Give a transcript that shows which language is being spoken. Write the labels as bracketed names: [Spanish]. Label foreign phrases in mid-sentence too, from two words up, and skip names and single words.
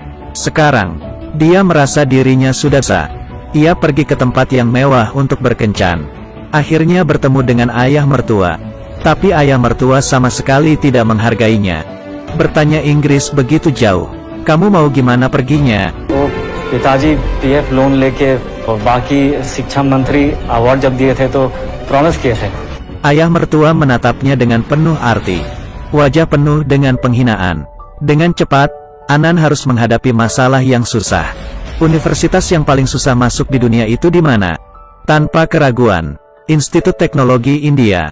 [Indonesian] Sekarang, dia merasa dirinya sudah sah. Ia pergi ke tempat yang mewah untuk berkencan. Akhirnya bertemu dengan ayah mertua. Tapi ayah mertua sama sekali tidak menghargainya. Bertanya Inggris begitu jauh, kamu mau gimana perginya? [Hindi] Oh, पिताजी [English] PF loan [Hindi] लेके और बाकी शिक्षा मंत्री अवार्ड जब दिए थे तो प्रॉमिस किए थे. [Indonesian] Ayah mertua menatapnya dengan penuh arti. Wajah penuh dengan penghinaan. Dengan cepat, Anand harus menghadapi masalah yang susah. Universitas yang paling susah masuk di dunia itu di mana? Tanpa keraguan, Institut Teknologi India.